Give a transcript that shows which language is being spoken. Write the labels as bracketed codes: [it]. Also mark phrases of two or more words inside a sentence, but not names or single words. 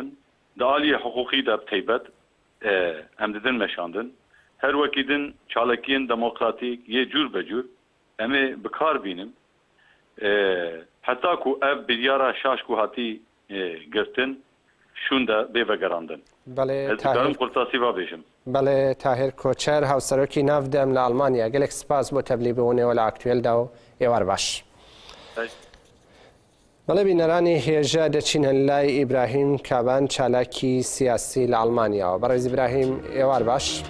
[ku] Di aliyê hiqûqî de teybet em didin meşandin. Her wekî din çalekiyên demokratîk yê cûr be cûr em ê bikar bînin. Heta ku ev biryara şaş ku hatî girtin şûn de bêvegerandin. بله Ez dikarim تاهر qurtasî vabêjim. [ckb] بله تاهر کوچر هاوسەرۆکی ناودەم لە ئەڵمانیا gelek سپاس بۆ تەبلیبوونەوە لە ئاکتوێلدا و ئێوار باش. بەڵێ بینەرانی هێژە دەچینە لای ئیبراهیم کابان چالاکی سیاسی لە ئەڵمانیاوە. بەڕێز ئیبراهیم ئێوار باش.